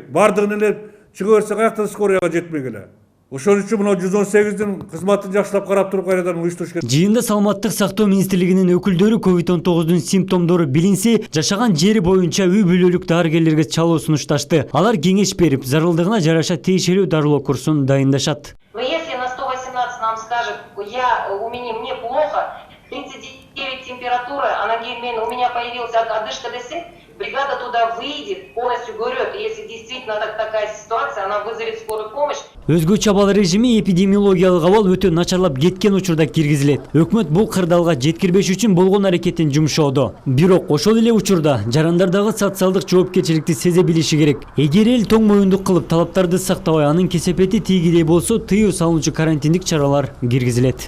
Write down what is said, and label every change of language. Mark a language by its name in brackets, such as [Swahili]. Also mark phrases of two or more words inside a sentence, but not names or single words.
[Kyrgyz] Бардыгын эле чыга берсе каяктан скорыйга жетмек эле. Ошон үчүн мына 118'дин кызматын жакшылап карап туруп кайрадан уюштуруш керек. Жыйында саламаттык сактоо министрлигинин өкүлдөрү COVID-19'дун симптомдору билинсе, жашаган жери боюнча үй бүлөлүк дарыгерлерге чалуу сунушташты. Алар кеңеш берип, зарылдыгына жараша тиешелүү дарылоо курсун дайындашат. [Russian] Но если на 118 нам скажет, мне плохо, 39 температура, у меня появилась одышка десен, бригада туда выйдет, полностью горет. Если действительно такая ситуация, она вызовет скорую помощь. [Kyrgyz] Өзгө чабал режими эпидемиологиялык абал өтө начарлап кеткен учурда киргизилет. Өкмөт бул кырдаалга жеткирбеш үчүн болгон аракетин жумшоодо. Бирок ошол эле учурда жарандардагы социалдык жоопкерчиликти сезе билиши керек. Эгер эл тоң моюндук кылып талаптарды сактабай, анын кесепети тийгидей болсо, тыюу салуучу карантиндик чаралар киргизилет.